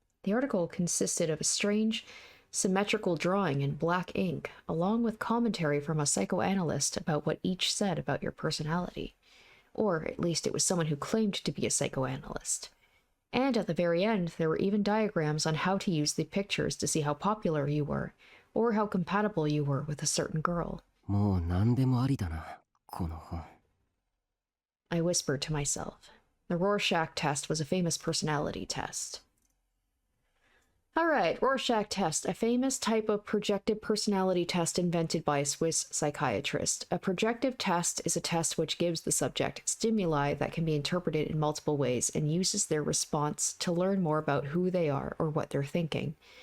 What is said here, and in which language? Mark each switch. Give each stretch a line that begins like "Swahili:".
English: The article consisted of a strange, symmetrical drawing in black ink, along with commentary from a psychoanalyst about what each said about your personality. Or at least it was someone who claimed to be a psychoanalyst. And at the very end, there were even diagrams on how to use the pictures to see how popular you were, or how compatible you were with a certain girl.
Japanese: もう何でもありだな、この本。
English: I whispered to myself. The Rorschach test was a famous personality test. Alright, Rorschach test, a famous type of projective personality test invented by a Swiss psychiatrist. A projective test is a test which gives the subject stimuli that can be interpreted in multiple ways and uses their response to learn more about who they are or what they're thinking.